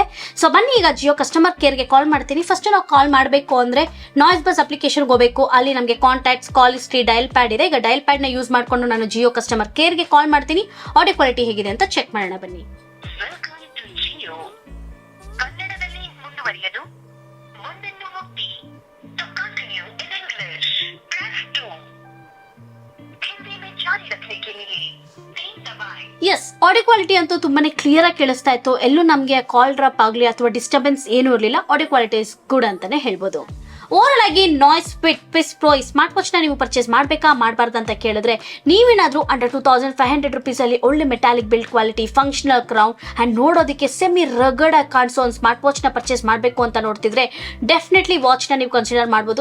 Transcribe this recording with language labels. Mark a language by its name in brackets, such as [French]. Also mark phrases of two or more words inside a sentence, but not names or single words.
[Kannada] ಸೊ ಬನ್ನಿ ಈಗ ಜಿಯೋ [English] customer care [Kannada] ಕಾಲ್ ಮಾಡ್ತೀನಿ. ಫಸ್ಟ್ ನಾವು ಕಾಲ್ ಮಾಡಬೇಕು ಅಂದ್ರೆ [English] Noise bus application [Kannada] ಹೋಗಬೇಕು. ಅಲ್ಲಿ ನಮಗೆ [English] contacts, call history, dial pad [Kannada] ಇದೆ. ಈಗ [English] dial pad [Kannada] ನ ಯೂಸ್ ಮಾಡಿಕೊಂಡು ನಾನು ಜಿಯೋ [English] customer care [Kannada] ಕಾಲ್ ಮಾಡ್ತೀನಿ. [English] audio quality [Kannada] ಹೇಗಿದೆ ಅಂತ ಚೆಕ್ ಮಾಡೋಣ ಬನ್ನಿ. ಕನ್ನಡದಲ್ಲಿ ಮುಂದುವರಿಯಲು ಮುಂದನ್ನು ಒತ್ತಿ. [English] To continue in English, press 2. [Hindi] ಹಿಂದಿ में जारी रखने के लिए 3 दबाएं. [Kannada] ಎಸ್, [English] audio quality [Kannada] ಅಂತೂ ತುಂಬಾನೇ ಕ್ಲಿಯರ್ ಆಗಿ ಕೇಳಿಸ್ತಾ ಇತ್ತು. ಎಲ್ಲೂ ನಮಗೆ [English] call drop [Kannada] ಆಗಲಿ ಅಥವಾ ಡಿಸ್ಟರ್ಬೆನ್ಸ್ ಏನೂ ಇರಲಿಲ್ಲ. [English] audio quality is good [Kannada] ಅಂತಾನೆ ಹೇಳ್ಬೋದು. ಓವರ್ ಆಗಿ NoiseFit Twist Pro ಈ [English] smart watch [Kannada] ನ ನೀವು ಪರ್ಚೇಸ್ ಮಾಡಬೇಕಾ ಮಾಡಬಾರ್ದು ಅಂತ ಕೇಳಿದ್ರೆ ನೀವೇನಾದ್ರೂ [English] under 2500 rupees [Kannada] ಅಲ್ಲಿ ಒಳ್ಳೆ [English] metallic build quality, functional crown and [Kannada] ನೋಡೋದಕ್ಕೆ [English] semi rugged [Kannada] ಆಗಿ ಕಾಣಿಸೋ ಒಂದು [English] smart watch [Kannada] ನ ಪರ್ಚೇಸ್ ಮಾಡಬೇಕು ಅಂತ ನೋಡ್ತಿದ್ರೆ [English] definitely watch [Kannada] ನ ನೀವು ಕನ್ಸಿಡರ್ ಮಾಡಬಹುದು.